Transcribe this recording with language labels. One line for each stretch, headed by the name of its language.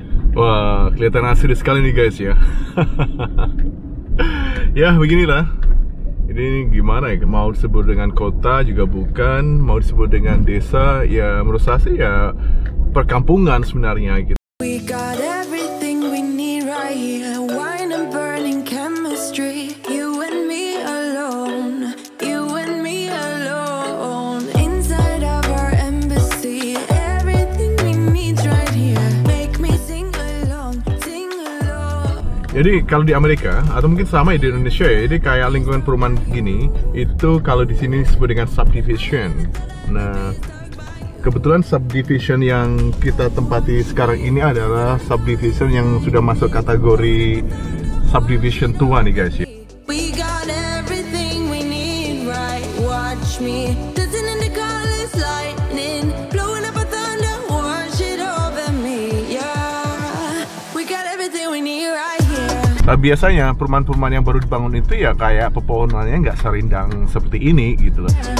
Indonesian: Wah, kelihatan asri sekali nih guys ya. Ya beginilah. Ini gimana ya, mau disebut dengan kota juga bukan, mau disebut dengan desa, ya menurut saya sih ya perkampungan sebenarnya gitu.
English: We got everything we need right here. Wine and burning chemistry. You and me alone. You and me alone. Inside of our embassy. Everything we need right here. Make me sing along, sing along.
Indonesian: Jadi kalau di Amerika atau mungkin sama di Indonesia ya, jadi kayak lingkungan perumahan gini, itu kalau di sini disebut dengan subdivision. Nah, kebetulan subdivision yang kita tempati sekarang ini adalah subdivision yang sudah masuk kategori subdivision tua nih guys ya.
English: We got everything we need, right? Watch me dancing in the colors, lightning blowing up a thunder, watch it over me, yeah. We got everything we need right here.
Indonesian: Biasanya perumahan-perumahan yang baru dibangun itu ya kayak pepohonannya nggak serindang seperti ini gitu loh.